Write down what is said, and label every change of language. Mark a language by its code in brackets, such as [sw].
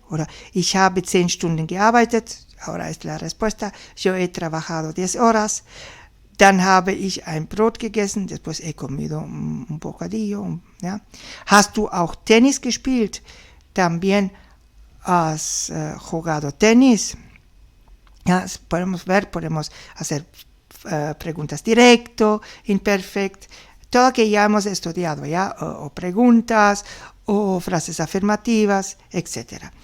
[de] Oder ich habe 10 Stunden gearbeitet. [es] Ahora es la respuesta. Yo he trabajado 10 horas. [de] Dann habe ich ein Brot gegessen. [es] Después he comido un bocadillo. ¿Ya? [de] Hast du auch Tennis gespielt? [es] También has jugado tenis. ¿Ya? Podemos ver, podemos hacer preguntas directo, imperfect, todo que ya hemos estudiado, ¿ya? O preguntas, o frases afirmativas, etc.